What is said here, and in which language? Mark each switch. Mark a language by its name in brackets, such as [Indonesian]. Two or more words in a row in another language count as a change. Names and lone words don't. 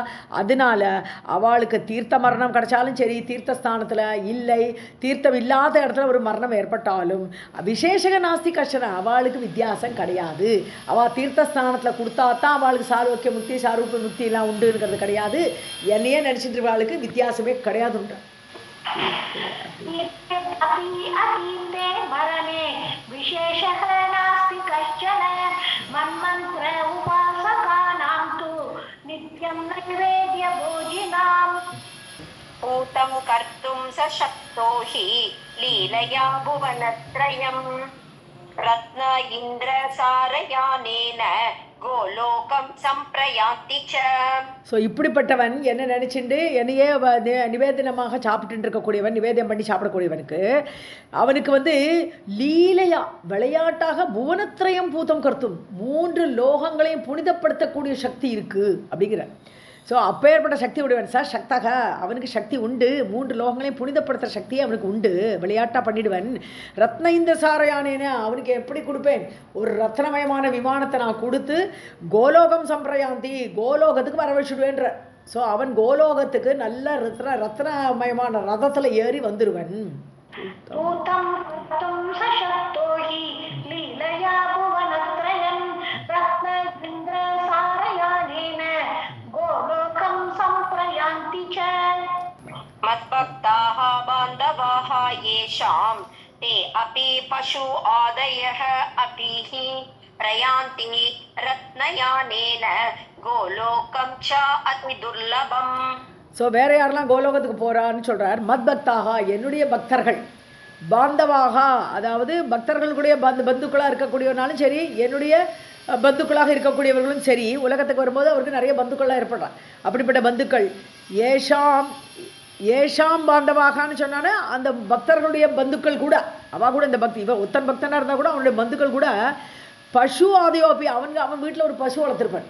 [Tamil] அதனால அவளுக்கு தீர்த்த மரணம் கிடைச்சாலும் சரி, தீர்த்தஸ்தானத்தில் இல்லை தீர்த்தம் இல்லாத இடத்துல ஒரு மரணம் ஏற்பட்டாலும் விசேஷக நாஸ்தி கஷ்டம், அவளுக்கு வித்தியாசம் கிடையாது. அவள் தீர்த்தஸ்தானத்தில் கொடுத்தா தான் அவளுக்கு சாருக்கிய முக்தி சாரூப முக்தி எல்லாம் உண்டுங்கிறது கிடையாது. என்னையே நினச்சிட்டு இருக்கவளுக்கு வித்தியாசமே கிடையாது. [Sanskrit] पूतं कर्तुं सशक्तो हि लीलया भुवनत्रयम् रत्न इन्द्रसारयानेन गोलोकं सम्प्रयान्ति च. [Tamil] ஸோ இப்படிப்பட்டவன் என்ன நினச்சிண்டு என்னையே நிவேதனமாக சாப்பிட்டு இருக்கக்கூடியவன், நிவேதனம் பண்ணி சாப்பிடக்கூடியவனுக்கு அவனுக்கு லீலையா விளையாட்டாக [Sanskrit] भुवनत्रयं पूतं कर्तुम् [Tamil] 3 லோகங்களையும் புனிதப்படுத்தக்கூடிய சக்தி இருக்குது அப்படிங்கிற. ஸோ அப்பேற்பட்ட சக்தி உடையவன் சார் சக்தக, அவனுக்கு சக்தி உண்டு, 3 லோகங்களையும் புனிதப்படுத்துகிற சக்தி அவனுக்கு உண்டு, விளையாட்டாக பண்ணிடுவன். ரத்ன இந்த சாரையானேன்னு அவனுக்கு எப்படி கொடுப்பேன், ஒரு ரத்னமயமான விமானத்தை நான் கொடுத்து [Sanskrit] गोलोकं सम्प्रयान्ति [Tamil] கோலோகத்துக்கு வர வச்சுடுவேன்ற. ஸோ அவன் கோலோகத்துக்கு நல்ல ரத்னமயமான ரதத்தில் ஏறி வந்துடுவன். [Sanskrit] मद्भक्ताः बान्धवाः येषां ते अपि पशु आदयः अपि हि प्रयान्ति रत्नयानेन गोलोकं च अति दुर्लभम्. [Tamil] ஸோ வேற யாரெல்லாம் கோலோகத்துக்கு போகிறான்னு சொல்கிறார். மத்பக்தாக என்னுடைய பக்தர்கள், பாந்தவாக அதாவது பக்தர்களுடைய பந்துக்களாக இருக்கக்கூடியவனாலும் சரி, என்னுடைய பந்துக்களாக இருக்கக்கூடியவர்களும் சரி, உலகத்துக்கு வரும்போது அவருக்கு நிறைய பந்துக்களாக ஏற்படுறான். அப்படிப்பட்ட பந்துக்கள் ஏஷாம் பாந்தவாகான்னு சொன்னான்னா அந்த பக்தர்களுடைய பந்துக்கள் கூட, அவள் கூட இந்த பக்தி இவன் ஒத்தன் பக்தனாக இருந்தால் கூட அவனுடைய பந்துக்கள் கூட [Sanskrit] पशु आदयोऽपि, [Tamil] அவன் வீட்டில் ஒரு பசு வளர்த்துருப்பான்.